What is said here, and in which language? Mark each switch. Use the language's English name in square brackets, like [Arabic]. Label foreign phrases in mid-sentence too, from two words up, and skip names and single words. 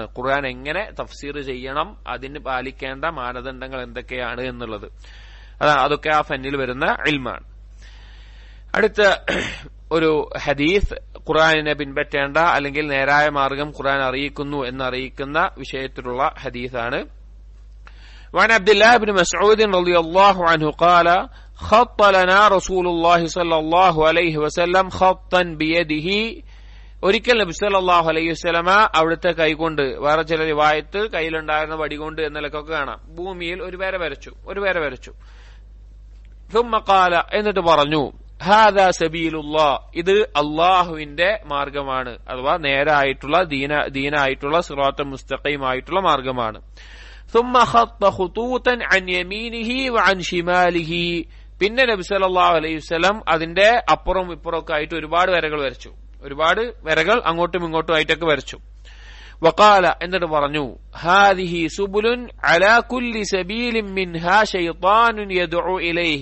[Malayalam] ഖുർആൻ എങ്ങനെ തഫ്സീർ ചെയ്യണം, അതിന് പാലിക്കേണ്ട മാനദണ്ഡങ്ങൾ എന്തൊക്കെയാണ് എന്നുള്ളത്, അതൊക്കെ ആ ഫന്നിൽ വരുന്ന ഇൽമാണ്. അടുത്ത ഒരു ഹദീസ് ഖുർആനിനെ പിൻപറ്റേണ്ട അല്ലെങ്കിൽ നേരായ മാർഗം ഖുർആൻ അറിയിക്കുന്നു എന്നറിയിക്കുന്ന വിഷയത്തിലുള്ള ഹദീസാണ്. [Arabic] وعن عبد الله بن مسعود رضي الله عنه قال خط لنا رسول الله صلى الله عليه وسلم خطا بيده. [Malayalam] ഒരിക്കൽ നബി [Arabic] صلى الله عليه وسلم [Malayalam] അവിടുത്തെ കൈകൊണ്ട്, വേറെ ചില റിവായത്ത് കയ്യിലുണ്ടായിരുന്ന വടികൊണ്ട് എന്നൊക്കെ കാണാം, ഭൂമിയിൽ ഒരു വര വരച്ചു. [Arabic] ثم قال, [Malayalam] എന്നിട്ട് പറഞ്ഞു, [Arabic] هذا سبيل الله, [Malayalam] ഇത് അള്ളാഹുവിന്റെ മാർഗമാണ്, അഥവാ നേരായിട്ടുള്ള ദീനായിട്ടുള്ള [Arabic] الصراط المستقيم [Malayalam] ആയിട്ടുള്ള മാർഗമാണ്. [Arabic] ثم خط خطوطا عن يمينه وعن شماله. [Malayalam] പിന്നെ നബി [Arabic] صلى الله عليه وسلم [Malayalam] അതിന്റെ അപ്പുറം ഇപ്പുറമൊക്കെ ആയിട്ട് ഒരുപാട് വരകൾ അങ്ങോട്ടും ഇങ്ങോട്ടും ആയിട്ടൊക്കെ വരച്ചു. [Arabic] وقال, [Malayalam] എന്നിട്ട് പറഞ്ഞു, [Arabic] هذه سبل على كل سبيل منها شيطان يدعو إليه.